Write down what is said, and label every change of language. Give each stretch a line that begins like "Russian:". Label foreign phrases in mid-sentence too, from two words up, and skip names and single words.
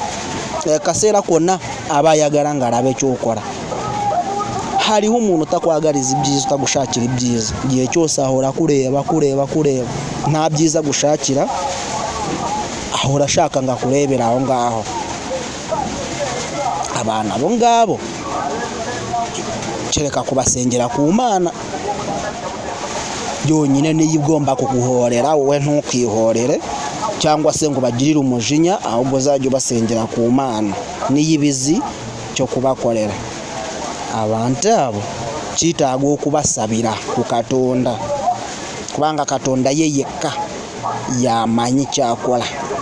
Ganda: Kaseera konna abayagala nga alabe kyokora.
Kinyarwanda: Hariho umuntu takwagaliza ibyiza utagushakira ibyiza, igihe cyose ahora kureba nta byiza gushakira, ahora ashaka nga kurebera aho ngaho. Abana bo ngabo kereka kubasengera ku Mana yonyine niyo igomba kuguhorera, wowe ntukihorere cyangwa se ngo bagirire umujinya, ahubwo uzajya ubasengera ku Mana niyo ibizi cyo kubakorera.
Ganda: Abantu abo kitaaga okubasabira ku Katonda kubanga Katonda ye yekka yamanyi kyakola.